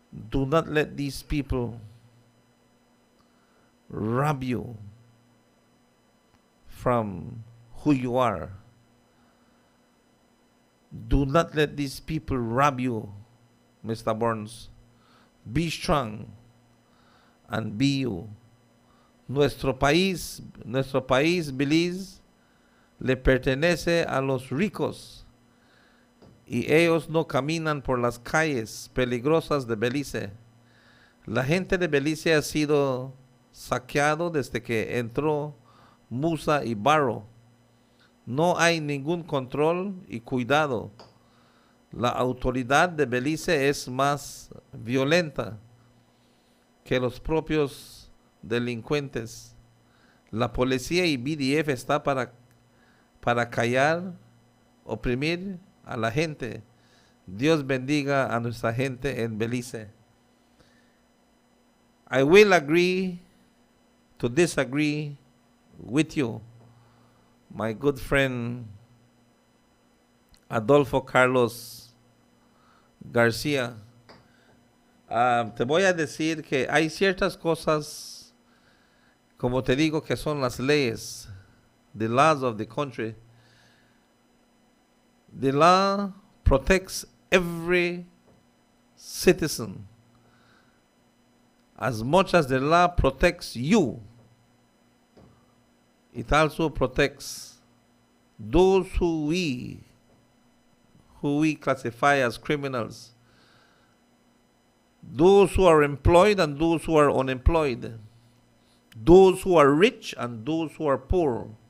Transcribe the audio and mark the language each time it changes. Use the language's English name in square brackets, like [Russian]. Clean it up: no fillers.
[English] Do not let these people rob you from who you are. Do not let these people rob you, Mr. Burns. Be strong and be you. [Spanish] Nuestro país, Belize, le pertenece a los ricos y ellos no caminan por las calles peligrosas de Belice. La gente de Belice ha sido saqueado desde que entró Musa y Barro. No hay ningún control y cuidado. La autoridad de Belice es más violenta que los propios delincuentes. La policía y BDF está para callar, oprimir a la gente. Dios bendiga a nuestra gente en Belice. [English] I will agree to disagree with you, my good friend Adolfo Carlos García. [Spanish] Te voy a decir que hay ciertas cosas, como te digo, que son las leyes, [English] the laws of the country. The law protects every citizen as much as the law protects you. It also protects those who we classify as criminals, those who are employed and those who are unemployed, those who are rich and those who are poor.